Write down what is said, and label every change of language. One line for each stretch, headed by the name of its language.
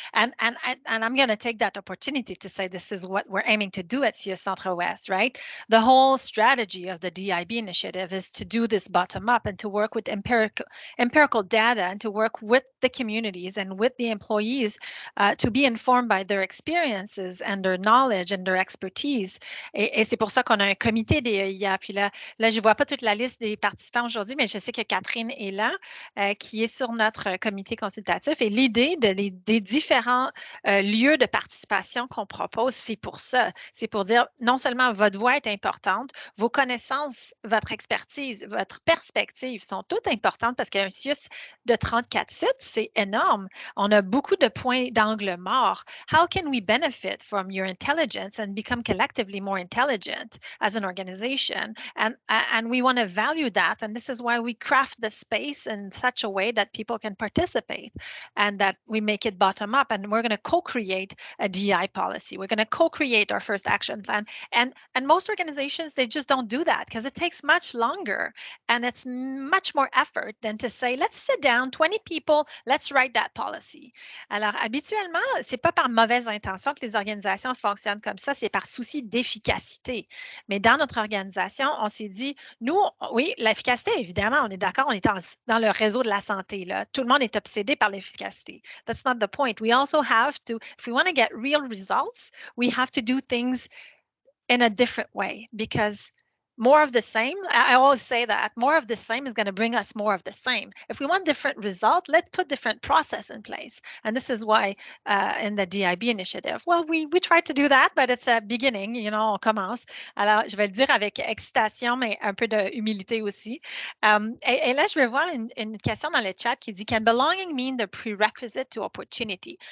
English: And I'm going to take that opportunity to say this is what we're aiming to do at CS Centre West, right? The whole strategy of the DIB initiative is to do this bottom up and to work with empirical data and to work with the communities and with the employees to be informed by their experiences and their knowledge and their expertise.
French: Et c'est pour ça qu'on a un comité des EIA. Puis là, je vois pas toute la liste des participants aujourd'hui, mais je sais que Catherine est là, qui est sur notre comité consultatif. Et l'idée des différents lieux de participation qu'on propose, c'est pour ça. C'est pour dire, non seulement votre voix est importante, vos connaissances, votre expertise, votre perspective sont toutes importantes, parce qu'un CIUS de 34 sites, c'est énorme. On a beaucoup de points d'angle morts.
English: How can we benefit from your intelligence and become collectively more intelligent as an organization? And we want to value that. And this is why we craft the space in such a way that people can participate and that we make it bottom up. And we're going to co-create a DI policy. We're going to co-create our first action plan. And most organizations, they just don't do that because it takes much longer and it's much more effort than to say, let's sit down, 20 people, let's write that policy.
French: Alors, habituellement, c'est pas par mauvaise intention que les organisations fonctionnent comme ça, c'est par souci d'efficacité. Mais dans notre organisation, on s'est dit, nous, oui, l'efficacité, évidemment, on est d'accord, on est dans le réseau de la santé, là. Tout le monde est obsédé par l'efficacité.
English: That's not the point. We also have to, if we want to get real results, we have to do things in a different way, because more of the same, I always say that more of the same is going to bring us more of the same. If we want different result, let's put different process in place. And this is why in the DIB initiative, well, we try to do that, but it's a beginning,
French: on commence. Alors, je vais le dire avec excitation, mais un peu de humilité aussi. Et là, je vais voir une question dans le chat qui dit,
English: can belonging mean the prerequisite to opportunity?